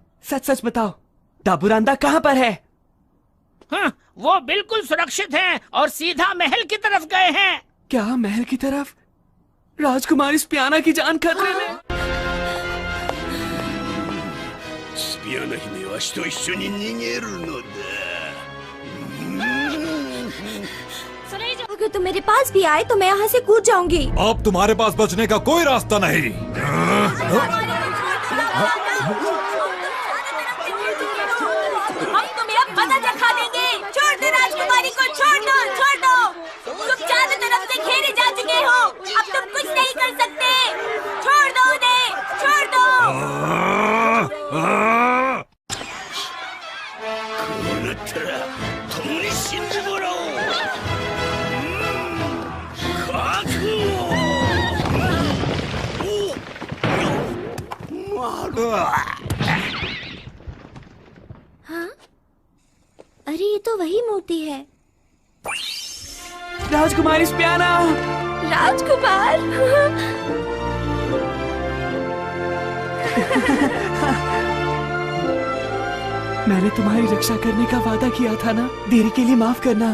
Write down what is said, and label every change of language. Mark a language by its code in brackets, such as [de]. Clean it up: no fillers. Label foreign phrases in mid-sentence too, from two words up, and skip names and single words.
[hi] सच सच बताओ, दाबूरांदा कहाँ पर है? हाँ, वो बिल्कुल सुरक्षित हैं और सीधा महल की तरफ गए हैं। क्या महल की तरफ? राजकुमारी स्पियाना की जान खतरे में। [ja] スピアナ姫はわしと一緒に逃げるのだ。 [hi] अगर तुम मेरे पास भी आए तो मैं यहाँ से कूद जाऊंगी। अब तुम्हारे पास बचने का कोई रास्ता नहीं। हम तुम्हें अब मजा चखा देंगे। छोड़ दो राजकुमारी को, छोड़ दो, छोड़ दो। तुम चारों तरफ से घेरे जा चुके हो, अब तुम कुछ नहीं कर सकते। छोड़ दो उन्हें, छोड़ दो। [ja] こうなったら共に死んでもらおう。覚悟。 [hi] हाँ? अरे ये तो वही मूर्ति है। राजकुमारी स्पियाना। राजकुमार। मैंने तुम्हारी रक्षा करने का वादा किया था ना, देरी के लिए माफ करना।